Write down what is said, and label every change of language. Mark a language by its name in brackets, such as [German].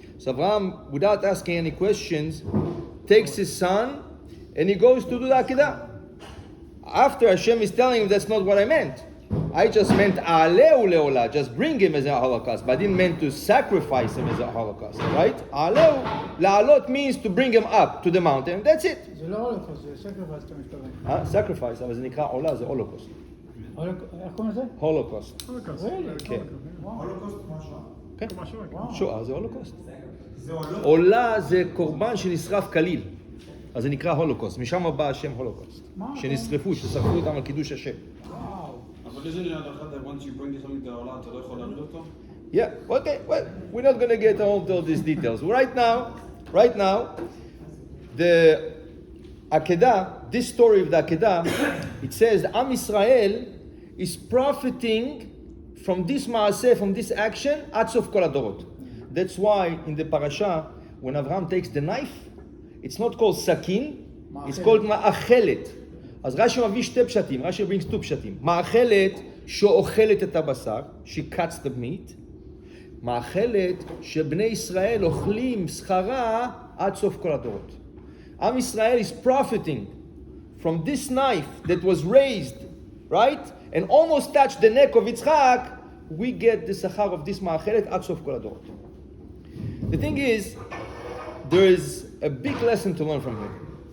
[English] So Avraham, without asking any questions, takes his son, and he goes to do the Akedah. After Hashem is telling him, that's not what I meant. I just meant Aleu leolah, just bring him as a holocaust, but I didn't mean to sacrifice him as a holocaust, right? Aleu, la'alot means to bring him up to the mountain, that's it. [Hebrew] זה לא הולוקוסט, זה סקריפייס אתה מתכוון. Sacrifice, אבל זה נקרא עולה, זה הולוקוסט. איך קוראים לזה? הולוקוסט. כן. הולוקוסט משהו. כן, שואה זה הולוקוסט. עולה זה קורבן שנשרף כליל. אז זה נקרא הולוקוסט, משם בא השם הולוקוסט. שנשרפו, ששרפו אותם על קידוש השם. [English] אבל isn't it that once you bring something to Allah, [Hebrew] אתה לא יכול להגיד אותו? [English] Yeah, okay, well, we're not going to get into all these details. Right now, the Akedah, this story of the Akedah, it says Am Yisrael is profiting from this maaseh, from this action, [Hebrew] ad sof kol hadorot. [English] That's why in the parasha, when Avraham takes the knife, it's not called sakin, it's called ma'achelet. [Hebrew] אז רש"י מביא שתי פשטים, רש"י [English] brings two [Hebrew] פשטים. מאכלת שאוכלת את הבשר, [English] she cuts the meat. [Hebrew] מאכלת שבני ישראל אוכלים שכרה עד סוף כל הדורות. [English] עם ישראל is profiting from this knife that was raised, right? And almost touched the neck of Yitzchak, we get the שכר of this מאכלת [Hebrew] עד סוף כל הדורות. [English] The thing is, there is a big lesson to learn from here.